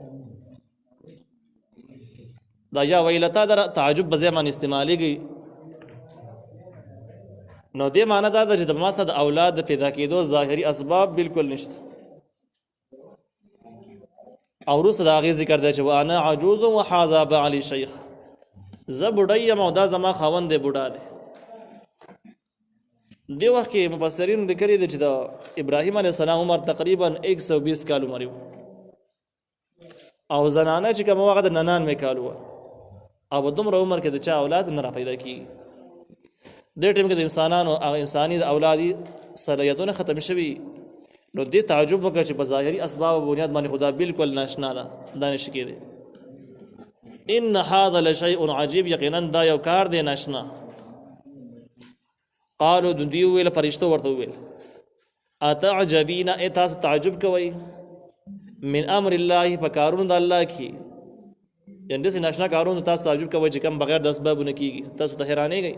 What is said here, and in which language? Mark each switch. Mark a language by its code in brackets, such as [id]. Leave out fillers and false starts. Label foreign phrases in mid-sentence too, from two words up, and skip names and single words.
[ps] دا [ar] یا ویلتا [ps] در تعجب په ځای باندې استعمالیږي، نو دې معنی دا ده چې د ما سره د اولاد د پیدا کېدو ظاهري اسباب بالکل نشته. او وروسته د هغې ذکر دی چې [ar] و انا عجوز و هذا بعلي شیخ، [ps] زه بوډۍ یم او دا زما خاوند دی بوډا دی. دې وخت کې مفسرینو لیکلي دي چې د ابراهیم [ar] علیه السلام [ps] عمر تقریبا 120 کال عمر و او زنانه چې کوم هغه د 99 کال وه او په دومره عمر کې د چا اولاد نه را پیدا کېږي. دې ټیم کې د انسانانو او انساني د اولادي صلاحیتونه ختم شوي، نو دې تعجب وکړه چې په ظاهري اسباب او بنیاد باندې خدا بالکل ناشنا ده، دا نشي کېدی. [ar] ان هذا لشيء عجيب، [ps] یقینا دا یو کار دی ناشنا. قالوا دوی ویل فرشتو ورته ویل اتعجبین ای تاسو تعجب کوئ [ar] من امر الله [ps] په کارونو د الله کې، یعنې داسې ناشنا کارونو تاسو تعجب کوئ چې کوم بغیر د اسبابو نه کېږي، تاسو ته حیرانېږئ.